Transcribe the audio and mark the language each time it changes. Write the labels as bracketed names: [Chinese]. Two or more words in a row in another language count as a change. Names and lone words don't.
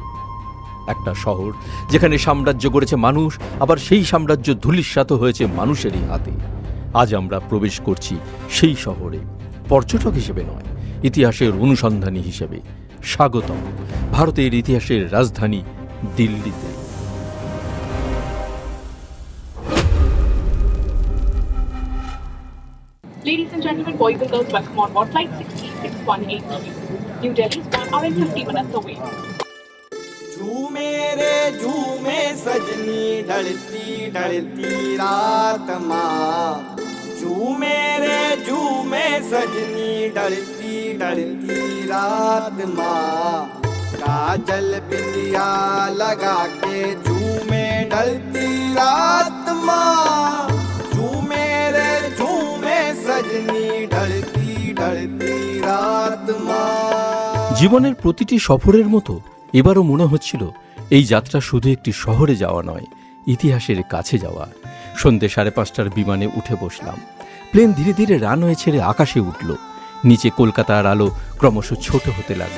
[Bangla] একটা শহর যেখানে সাম্রাজ্য গড়েছে মানুষ, আবার সেই সাম্রাজ্য ধূলিসাৎ হয়েছে মানুষেরই হাতে। আজ আমরা প্রবেশ করছি সেই শহরে, পর্যটক হিসেবে নয়, ইতিহাসের অনুসন্ধানী হিসেবে। স্বাগতম ভারতের ইতিহাসের রাজধানী দিল্লিতে। [English] Ladies and gentlemen, boys and girls, welcome on board flight 6618 New Delhi, are 50 minutes away. [Hindi] झूमे रे झूमे सजनी ढलती ढलती रात माँ, झूमे रे झूमे सजनी ढलती ढलती रात माँ, काजल बिंदिया लगा के झूमे ढलती रात माँ, झूमे रे झूमे सजनी ढलती ढलती रात माँ। [Bangla] জীবনের প্রতিটি সফরের মতো এবারও মনে হচ্ছিল এই যাত্রা শুধু একটি শহরে যাওয়া নয়, ইতিহাসের কাছে যাওয়া। সন্ধ্যে 5:30টার বিমানে উঠে বসলাম। প্লেন ধীরে ধীরে রানওয়ে ছেড়ে আকাশে উঠল। নিচে কলকাতার আলো ক্রমশ ছোট হতে লাগল।